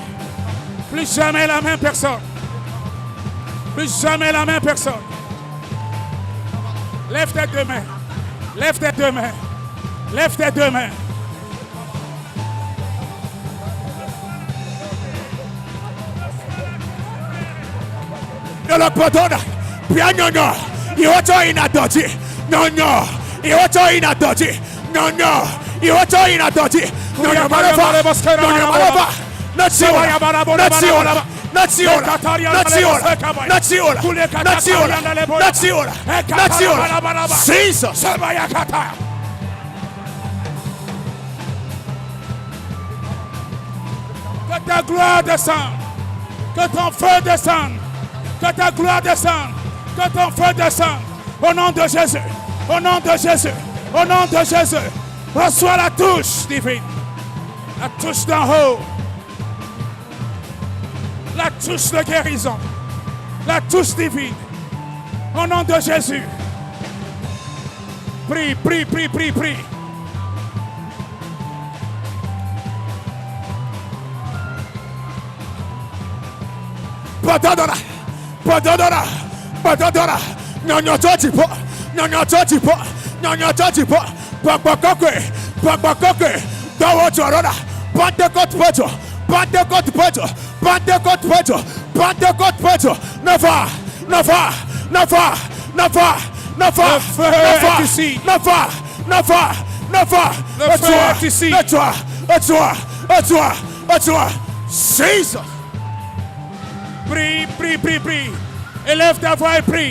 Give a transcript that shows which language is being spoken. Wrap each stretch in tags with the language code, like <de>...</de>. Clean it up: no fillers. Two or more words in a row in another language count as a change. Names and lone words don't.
<fr>Plus jamais la même personne. Plus jamais la même personne. Lève tes deux mains. Lève tes deux mains. Lève tes deux mains. Yolo potona. Pia nyonyo. Iwoto inadoti. Nyonyo. Iwoto inadoti. Nyonyo. Iwoto inadoti. Nyonyo malava. Nyonyo malava. Natsiola. Natsiola. Natsiola. Natsiola. Natsiola. Natsiola. Natsiola. Natsiola. Jesus. Que ta gloire descende. Que ton feu descende. Que ta gloire descende. Que ton feu descende. Au nom de Jésus. Au nom de Jésus. Au nom de Jésus. Reçois la touche divine. La touche d'en haut. La touche de guérison. La touche divine. Au nom de Jésus. Prie, prie, prie, prie, prie. Patadora. Patadora. Patadora. Nyonyo totipo. Nyonyo totipo. Nyonyo totipo. Pakpakokwe. Pakpakokwe. Dawo chorona. Pentecote Petro. Pentecote Petro. Pentecote Petro. Pentecote Petro. Nafa. Nafa. Nafa. Nafa. Nafa. Le feu est ici. Nafa. Nafa. Nafa. Le feu est ici. Et toi. Et toi. Et toi. Et toi. Jesus. Prie, prie, prie, prie. Élève ta voix et prie.</fr>